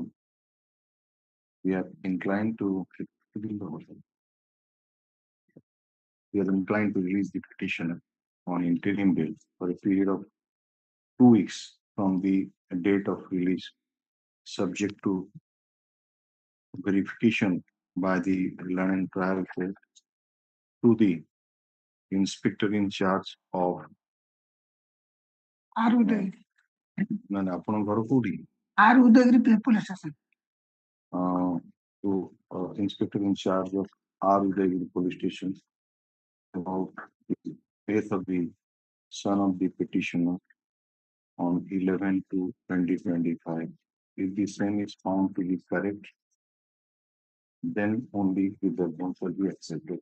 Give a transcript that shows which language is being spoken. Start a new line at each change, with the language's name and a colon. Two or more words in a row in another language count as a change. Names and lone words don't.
English: We are inclined to release the petitioner on interim bail for a period of 2 weeks from the date of release, subject to verification by the learned trial court to the inspector in charge of आर उदयगिरी
Odia: ଆପଣଙ୍କର କୋଉଠି
English: R Udayagiri police station to inspector in charge of R. Udayagiri police station about the death of the son of the petitioner on 11/2/2025. If the same is found to be correct, then only the judgment will be accepted.